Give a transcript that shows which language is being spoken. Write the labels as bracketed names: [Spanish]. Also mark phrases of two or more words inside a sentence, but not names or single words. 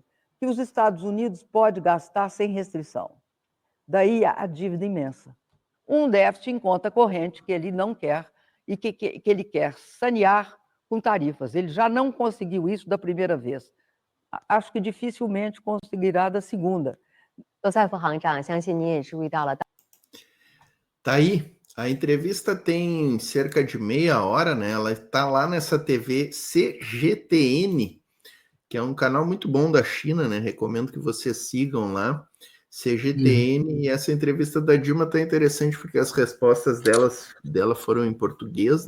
[Portuguese] Que os Estados Unidos podem gastar sem restrição. Daí a dívida imensa. Um déficit em conta corrente que ele não quer e que ele quer sanear com tarifas. Ele já não conseguiu isso da primeira vez. Acho que dificilmente conseguirá da segunda. [Chinese] 罗塞夫行长，相信你也注意到了。 [Portuguese] Tá aí. A entrevista tem cerca de meia hora, né? Ela está lá nessa TV CGTN, que é um canal muito bom da China, né? Recomendo que vocês sigam lá. CGTN, e essa entrevista da Dilma tá interessante porque as respostas dela foram em português, né?